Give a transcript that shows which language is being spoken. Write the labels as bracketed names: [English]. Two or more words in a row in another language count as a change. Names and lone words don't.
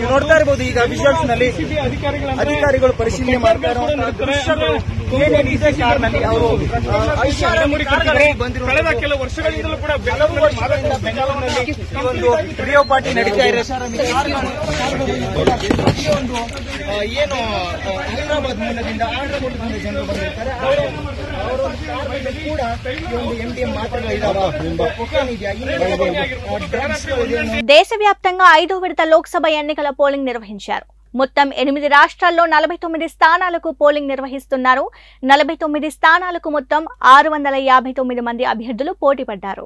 [Kannada] ನೋಡ್ತಾ ಇರಬಹುದು ಈಗ ವಿಜುವಲ್ಸ್ ನಲ್ಲಿ ಅಧಿಕಾರಿಗಳು ಪರಿಶೀಲನೆ ಮಾಡ್ತಾ ಕಳೆದ ಕೆಲವು ವರ್ಷಗಳಿಂದಲೂ ಕೂಡ ಬೆಂಗಳೂರಿನಲ್ಲಿ ಈ ಒಂದು ರಿಯೋ ಪಾರ್ಟಿ ನಡೀತಾ ಇದೆ. ಏನು ಹೈದರಾಬಾದ್ ಮೂಲದಿಂದ ಆಂಧ್ರದಿಂದ ಜನರು ಬಂದಿರ್ತಾರೆ ಅವರು ಕೂಡ ಒಂದು MDM [Telugu] దేశవ్యాప్తంగా 5వ విడత లోక్సభ ఎన్నికల పోలింగ్ నిర్వహించారు. మొత్తం 8 రాష్ట్రాల్లో 49 స్థానాలకు పోలింగ్ నిర్వహిస్తున్నారు. 49 స్థానాలకు మొత్తం 659 మంది అభ్యర్థులు పోటీ పడ్డారు.